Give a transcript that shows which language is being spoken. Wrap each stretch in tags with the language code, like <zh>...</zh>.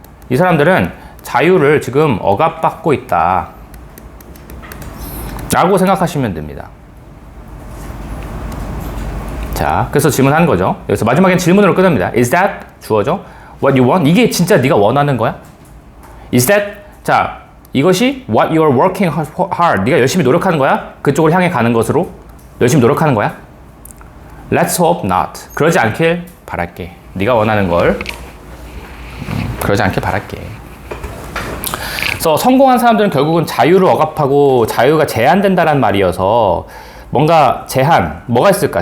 <ko>이 사람들은 자유를 지금 억압받고 있다 라고 생각하시면 됩니다. 자, 그래서 질문하는 거죠. 여기서 마지막엔 질문으로 끝납니다.</ko> <en>Is that?</en> <ko>주어죠.</ko> <en>What you want?</en> <ko>이게 진짜 네가 원하는 거야?</ko> <en>Is that?</en> <ko>자, 이것이</ko> <en>what you are working hard.</en> <ko>네가 열심히 노력하는 거야? 그쪽을 향해 가는 것으로 열심히 노력하는 거야?</ko> <en>Let's hope not.</en> <ko>그러지 않길 바랄게. 네가 원하는 걸 그러지 않길 바랄게. 그래서 성공한 사람들은 결국은 자유를 억압하고 자유가 제한된다는 말이어서 뭔가 제한, 뭐가 있을까?</ko>